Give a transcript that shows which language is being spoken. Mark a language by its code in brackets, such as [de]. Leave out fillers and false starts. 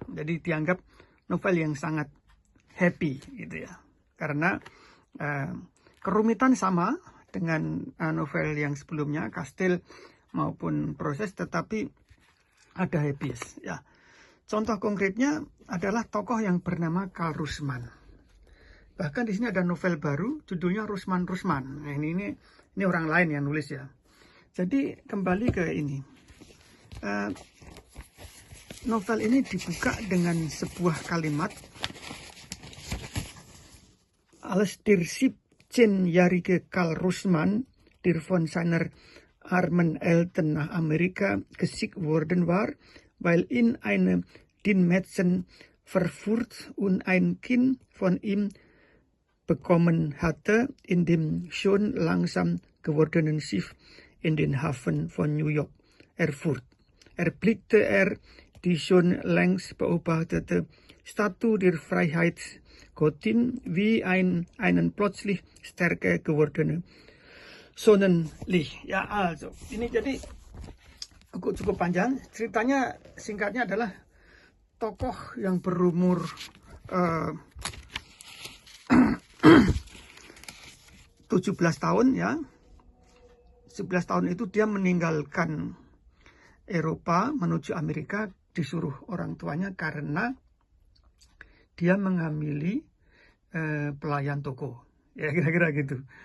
[id] Jadi dianggap novel yang sangat happy gitu ya, karena kerumitan sama dengan novel yang sebelumnya, Kastil maupun Proses, tetapi ada happiness ya. Contoh konkretnya adalah tokoh yang bernama Karl Rusman. Bahkan di sini ada novel baru judulnya Rusman. Nah, ini orang lain yang nulis ya. Jadi kembali ke ini. [de] Novel ini dibuka dengan sebuah kalimat, Alles der 17-jährige Karl Rusman, der von seiner armen Eltern nach Amerika geschickt worden war, weil ihn eine Dienstmädchen verführt und ein Kind von ihm bekommen hatte, in dem schon langsam gewordenen Schiff in den Hafen von New York erfuhr. Erblickte die schon längst beobachtete Statue der Freiheitsgottin wie einen plötzlich stärker gewordene Sonnenlicht. [id] Ya, also ini jadi cukup panjang. Ceritanya singkatnya adalah tokoh yang berumur 17 tahun ya. 11 tahun itu dia meninggalkan Eropa menuju Amerika, disuruh orang tuanya karena dia menghamili pelayan toko. Ya kira-kira gitu.